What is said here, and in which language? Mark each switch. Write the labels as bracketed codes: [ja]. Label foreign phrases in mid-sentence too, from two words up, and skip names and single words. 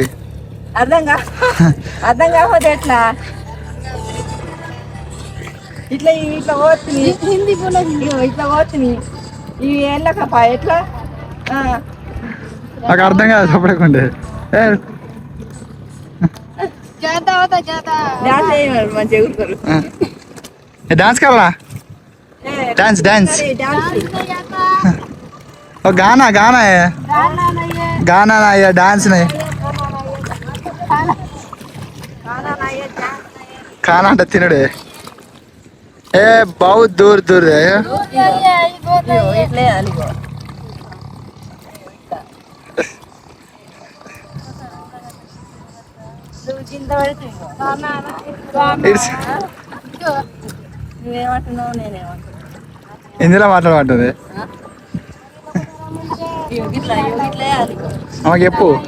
[te] అర్థం కా అర్థం కాకపోతే ఎట్లా ఇట్లా ఇట్లా పోతుంది హిందీ ఇట్లా పోతుంది ఇవి వెళ్ళకపా ఎట్లా నాకు అర్థం కాదు చెప్పకుండా డాన్స్ చేయమన్నారు మంచిగా కూర్చోరు [hi] डांस करा डांस डांस गाना गाना है गाना ना ये डांस नहीं खाना [te] అంటే తినడే ఏ [hi] बहुत दूर दूर है [te] ఇట్లే అలిగో నువ్వేమంటున్నావు నేనేమంటున్నా ఇందులో మాట్లాడమంటుంది ఆమె చెప్పు